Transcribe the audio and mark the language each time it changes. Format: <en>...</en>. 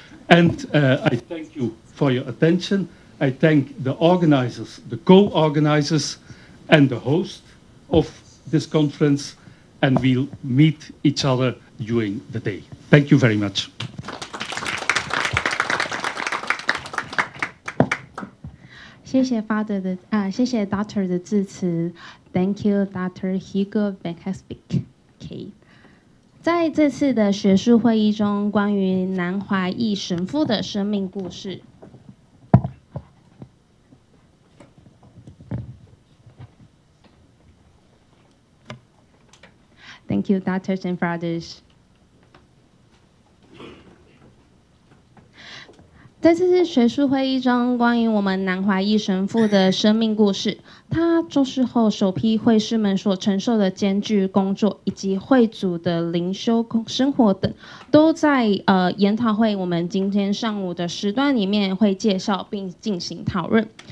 <en>And I thank you for your attention. I thank the organizers, the co-organizers, and the host of this conference, and we'll meet each other during the day. Thank you very much.</en> <zh>谢谢 Father 的谢谢 Doctor 的致辞 ，</zh> <en>Thank you Dr.</en> <zh>Hugo Beckesbeek。在这次的学术会议中，关于南怀义神父的生命故事。</zh> <en>Thank you, Doctors and Fathers.</en> <zh>在这次学术会议中，关于我们南怀义神父的生命故事，他周世后首批会士们所承受的艰巨工作，以及会祖的灵修生活等，都在研讨会我们今天上午的时段里面会介绍并进行讨论。</zh>